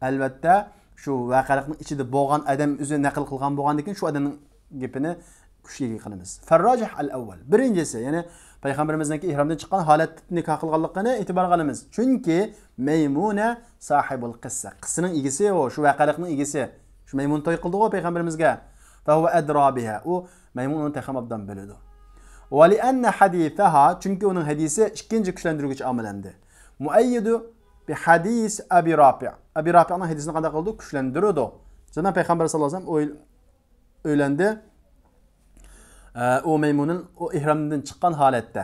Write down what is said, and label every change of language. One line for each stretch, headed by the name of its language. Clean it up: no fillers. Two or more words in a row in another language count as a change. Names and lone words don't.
Uzbek: Albatta, shu voqealikning ichida bo'lgan odam o'zi naql qilgan bo'lgandan keyin shu odamning gapini kuchli qilamiz.
Arabic: فالراجح الأول.
Uzbek: Birinchisi, ya'ni payg'ambarimizning ihromdan chiqqan holat nikoh qilganligini e'tibor qilamiz. Chunki Maymuna sahibul qissa. Qissaning egisi o, shu voqealikning egisi. Shu Maymun to'y qildi-ku payg'ambarimizga.
Arabic: فهو أدرى بها.
Uzbek: U Maymun uni taxamabdan biladi.
Arabic: ولأن حديثها,
Uzbek: chunki uning hadisi ikkinchi kuchlantiruvchi omilandi.
Arabic: مؤيد بحديث أبي رافع'.
Uzbek: Abi Rafi'ning hadisini qanday qildi? Kuchlantirdi. Zaman payg'ambar sollallohu alayhi vasallam o'ylandi. O Maymunun o ihramdan chiqqan holatda.